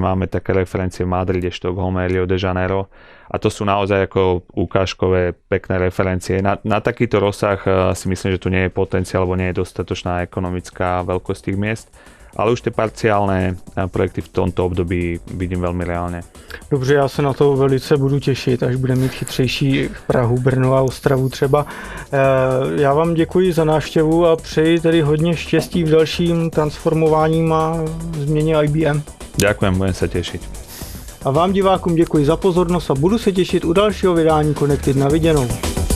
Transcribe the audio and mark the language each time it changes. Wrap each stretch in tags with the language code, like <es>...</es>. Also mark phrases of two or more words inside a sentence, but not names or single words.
<sk>Máme také referencie v Madride, Štokholme, Rio de Janeiro. A to sú naozaj ako ukážkové pekné referencie. Na takýto rozsah si myslím, že tu nie je potenciál, alebo nie je dostatočná ekonomická veľkosť tých miest. ale už tie parciálne projekty v tomto období vidím veľmi reálne.</sk> <cs>Dobře, já se na to velice budu těšit, až budeme mít chytřejší Prahu, Brno a Ostravu třeba. Já vám děkuji za návštěvu a přeji tedy hodně štěstí v dalším transformováním a změně IBM.</cs> <sk>Ďakujem, budem sa tešiť.</sk> <cs>A vám divákům děkuji za pozornost a budu se těšit u dalšího vydání Connected. Na viděnou.</cs>